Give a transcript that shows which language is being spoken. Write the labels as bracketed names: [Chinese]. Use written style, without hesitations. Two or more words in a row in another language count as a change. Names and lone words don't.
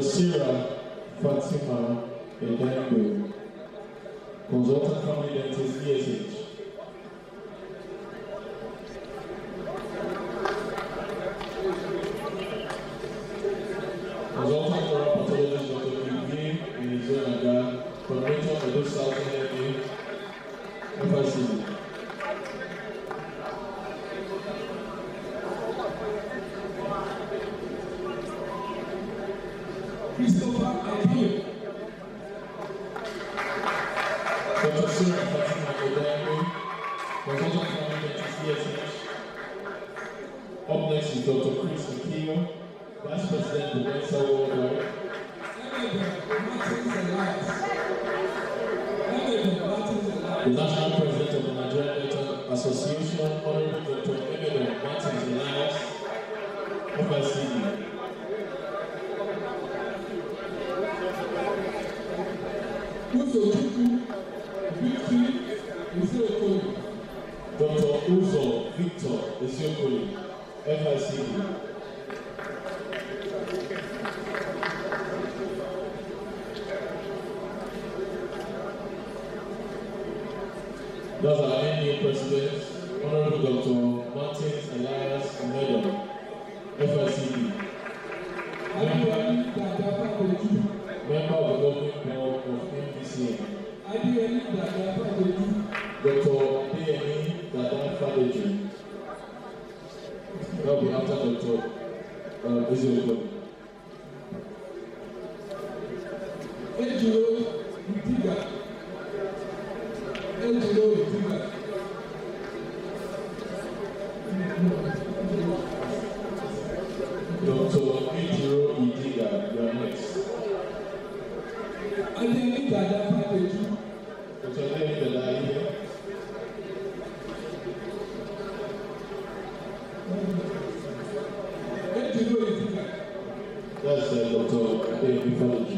[English] Sarah Fatima Edangwe, Consultant Family Dentist, ESH. Consultant Oral Pathologist, Dr. Evie Elizonaga, Coordinator of Edo South NMA, FICD. Christopher Adio. Dr. Sarah Fatima Edangwe, Consultant Family Dentist, ESH. Up next is Dr. Chris Akio, Vice President of Densa Worldwide. The National President of the Nigerian Dental Association, Honorable Dr. Emedon Martins Elias, FICD. Dr. Uzo Victor Eziokoli, FICD. Those are NDA presidents, Honorable Dr. Martins Elias Omedon, FICD. Member of the governing board of MDCA. Dr. D.M.E. Dada Fadeji. That will be after Dr. Eziokoli. Ejiro Itiga. Dr. Ejiro Itiga, you are next. Adeyemi Dada Fadeji. Dr. Adeyemi Dada, are you here? Ejiro Itiga. That's Dr. Adeyemi Fadeji.